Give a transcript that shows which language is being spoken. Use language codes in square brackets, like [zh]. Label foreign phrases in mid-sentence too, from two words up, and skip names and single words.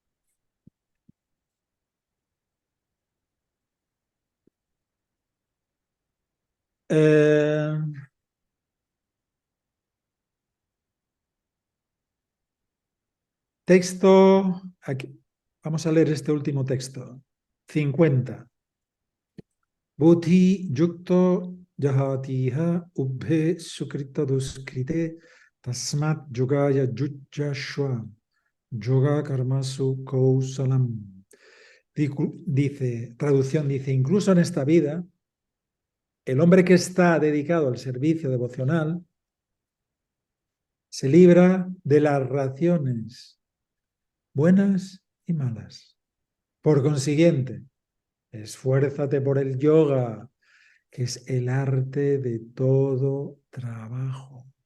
[es] Eh, texto, aquí. Vamos a leer este último texto. 50. [sa] Bodhi yukto jahatiha ubhe sukrita duskrite tasmat yogaya yujjashva yoga karmasu kausalam. [es] Dice, traducción dice, incluso en esta vida, el hombre que está dedicado al servicio devocional se libra de las raciones buenas y malas. Por consiguiente, esfuérzate por el yoga, que es el arte de todo trabajo.